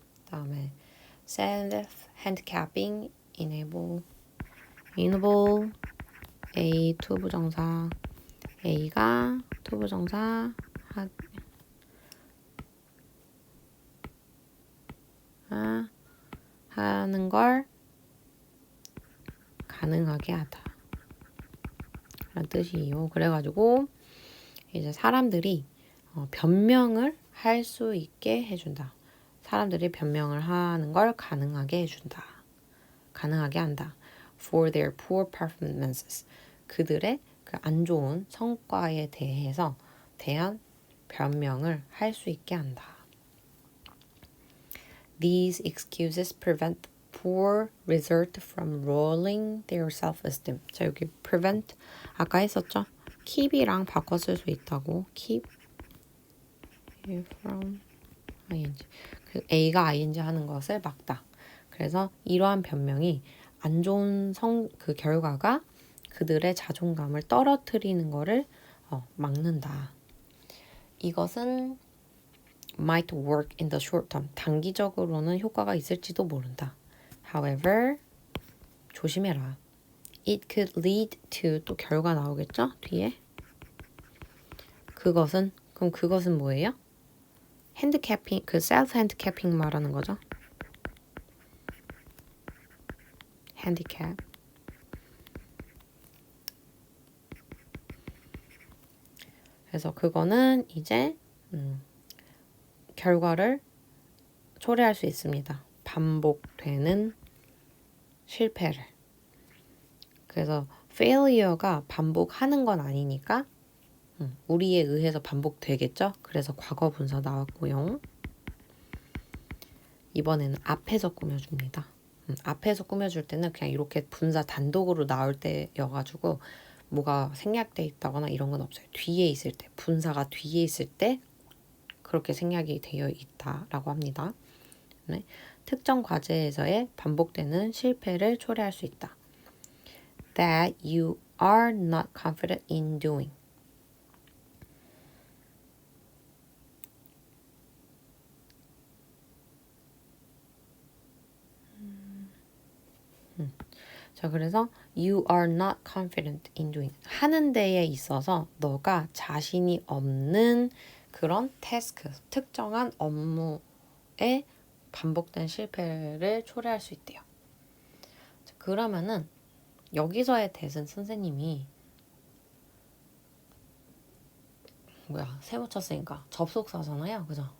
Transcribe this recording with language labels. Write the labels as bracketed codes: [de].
[ko] 다음에 self-handicapping, enable A 투부정사, A가 투부정사 하는 걸 가능하게 하다 라는 뜻이에요. 그래가지고 이제 사람들이 변명을 할 수 있게 해준다. 사람들이 변명을 하는 걸 가능하게 해준다. 가능하게 한다. [en] For their poor performances. [ko] 그들의 그 안 좋은 성과에 대한 변명을 할 수 있게 한다. [en] These excuses prevent poor result from rolling their self-esteem. [ko] 자, 여기 prevent 아까 했었죠? keep이랑 바꿔 쓸 수 있다고. [en] keep from ing. [ko] 그 A가 ing 하는 것을 막다. 그래서 이러한 변명이 안 좋은 그 결과가 그들의 자존감을 떨어뜨리는 거를 막는다. 이것은 [en] might work in the short term. [ko] 단기적으로는 효과가 있을지도 모른다. However, 조심해라. [en] It could lead to, [ko] 또 결과 나오겠죠? 뒤에. 그럼 그것은 뭐예요? 핸드캐핑, 그 셀프 핸드캐핑 말하는 거죠? 핸디캡. 그래서 그거는 이제 결과를 초래할 수 있습니다. 반복되는 실패를. 그래서 failure가 반복하는 건 아니니까 우리에 의해서 반복되겠죠? 그래서 과거 분사 나왔고요. 이번에는 앞에서 꾸며줍니다. 앞에서 꾸며줄 때는 그냥 이렇게 분사 단독으로 나올 때여가지고 뭐가 생략돼 있다거나 이런 건 없어요. 뒤에 있을 때, 분사가 뒤에 있을 때 그렇게 생략이 되어 있다라고 합니다. 네. 특정 과제에서의 반복되는 실패를 초래할 수 있다. [en] That you are not confident in doing. [ko] 자, 그래서 [en] you are not confident in doing. [ko] 하는 데에 있어서 너가 자신이 없는 그런 태스크, 특정한 업무에 반복된 실패를 초래할 수 있대요. 자, 그러면은 여기서의 대신 선생님이 세모 쳤으니까 접속사잖아요. 그죠?